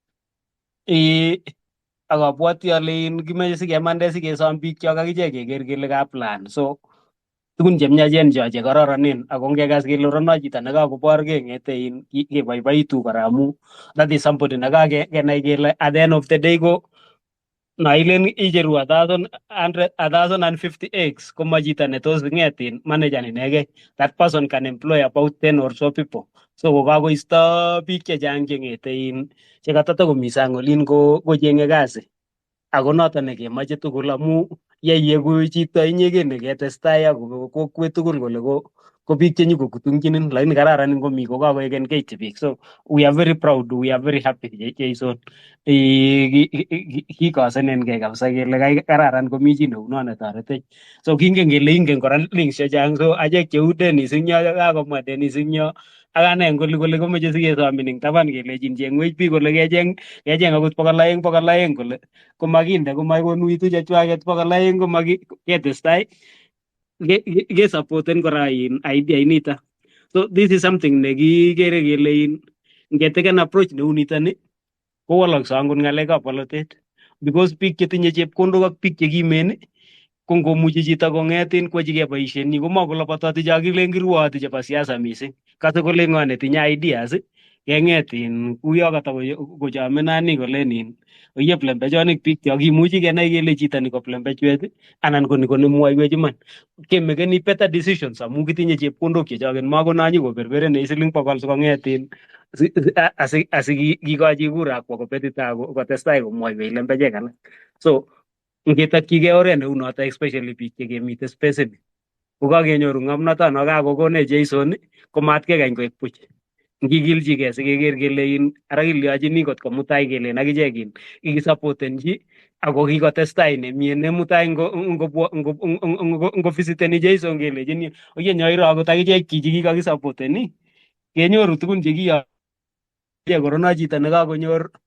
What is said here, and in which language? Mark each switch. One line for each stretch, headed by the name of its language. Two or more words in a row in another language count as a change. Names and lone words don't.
Kalenjin: akabwoti ale kimache sikemande sikesom biik chok akichek keker kele ka plan so tugun chemyachen cho chekororonen ako ngekas kele rono chito nekakoborgei ngete keboiboitu kora amu
English: that is somebody
Kalenjin: nekakenai kele
English: at the end of the day
Kalenjin: ko nailen icheru 1,050 koma chito netos ng'etin manager inegei
English: that person can employ about 10 or so people
Kalenjin: so kokakoisto biik chechang cheng'ete chekatatakomi sang olin kocheng'e kasi ako noton nekemoche tugul amu yeiegu chito inyegei neketestai ako kokwet tugul kole ko biik chenyikokutungchinin lakini kararan ngomi kokakoeken keityi biik
English: so we are very proud we are very happy
Kalenjin: Jason kikosenenkei kabisa kele kararan komi chi neuno netoretech so kingen kele ingen kora links chechang so achek cheu Dennis ing yo kakomwa Dennis ing yo ak ane kole komeche sikesomin ing taban kelechin chengwech biik kole kecheng akot 200 kole komakinde komakonuitu chechwaket 200 komaketestai kesapoten kora idea inito
English: so this is something
Kalenjin: nekikere kele ngeteken approach neu nitoni kowolokse angot ng'alekab polotet because biik chetinye chepkondok ak biik chekimen ko ngomuchi chito kong'etin kwachigei boisienyi komakolopototi cho kilen kirwooti chebo siasa mising kase kole ng'o netinye ideas keng'etin uyo katakochome nani kolenin oye plembechonik biik cho kimuchi kenai kele chito ni ko plembechwet anan ko ni ko nemwoiwech iman kemekeni
English: better decisions
Kalenjin: amu kitinye chepkondok chechoket makonanyi koberberenech siling 100 sikong'etin asikikochi kura kwo kopetita kotestai komwoiwech lembechek alak so ngetokchigei oret neu noto especially biik chekemite spaceni kokakenyoru ng'omnotono kakokonech Jason komatkekany koek puch ngikilchigei sikeker kele ara kilyochini kot komutai kelen akichek kikisapotenchi ako kikotestai nemie nemutai ngovisiteni Jason kelechini oye nyoiro akot akichek chichi kikakisapoteni kenyoru tugun chekiyoche korono chito nekakonyor